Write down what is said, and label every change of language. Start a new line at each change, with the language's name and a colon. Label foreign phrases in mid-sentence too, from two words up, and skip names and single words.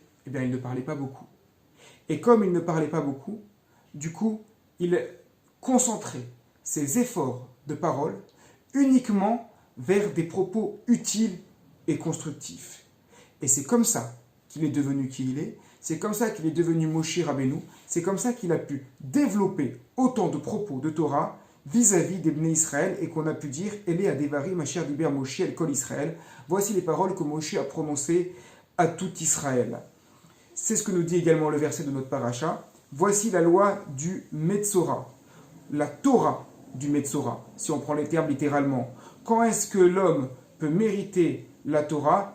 French: Eh bien, il ne parlait pas beaucoup. Et comme il ne parlait pas beaucoup, du coup, il concentrait ses efforts de parole uniquement vers des propos utiles et constructifs. Et c'est comme ça qu'il est devenu qui il est. C'est comme ça qu'il est devenu Moshe Rabbeinu. C'est comme ça qu'il a pu développer autant de propos de Torah vis-à-vis des Bnei Israël et qu'on a pu dire
Hebrew: אלה הדברים אשר דבר משה אל כל ישראל.
French: Voici les paroles que Moshe a prononcées à tout Israël. C'est ce que nous dit également le verset de notre paracha. Voici la loi du Metzora, la Torah du Metzora, si on prend les termes littéralement. Quand est-ce que l'homme peut mériter la Torah?